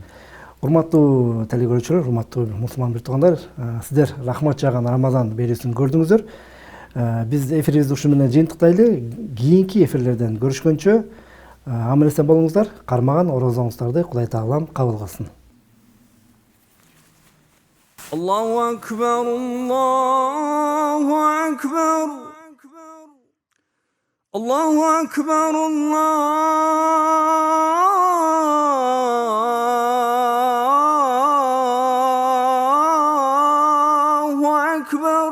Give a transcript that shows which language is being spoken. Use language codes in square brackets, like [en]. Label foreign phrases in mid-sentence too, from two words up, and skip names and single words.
[ky] Урматтуу телекөрүүчүлөр, урматтуу мусулман бир туугандар, сиздер рахмат жааган Рамазан берүүсүн көрдүңүздөр. Биз эфирибизди ушу менен жыйынтыктайлы. Кийинки эфирлерден көрүшкөнчө аман эсен болуңуздар. Кармаган орозоңуздарды Кудай Таалам кабыл кылсын. [ar] الله أكبر، الله أكبر. الله أكبر، الله أكبر.